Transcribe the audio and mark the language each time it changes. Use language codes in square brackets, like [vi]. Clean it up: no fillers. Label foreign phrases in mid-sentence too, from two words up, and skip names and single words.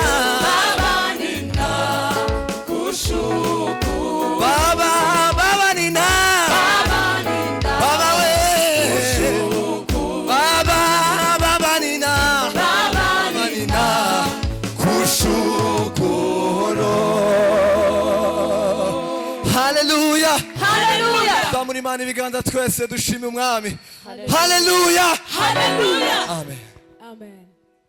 [sw] Baba ninakushukuru. Baba, Baba nina, Baba Baba we, ninakushukuru. Baba, Baba nina, Baba nina kushukuru. Haleluya, Haleluya. [rw] zamura Imana ibiganza twese dushime umwami. Haleluya, Haleluya. amen. Amen.